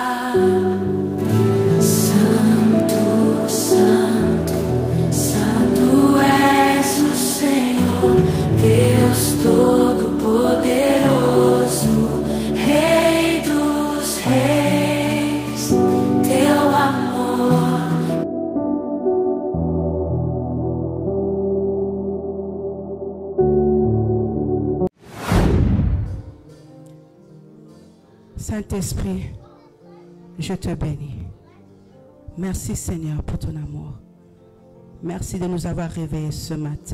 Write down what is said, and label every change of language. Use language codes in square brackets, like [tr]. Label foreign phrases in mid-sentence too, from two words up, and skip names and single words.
[pt] Santo, santo, santo és o Senhor, Deus Todo-Poderoso, Rei dos Reis, teu amor. [fr] Saint-Esprit, je te bénis. Merci Seigneur pour ton amour. Merci de nous avoir réveillés ce matin.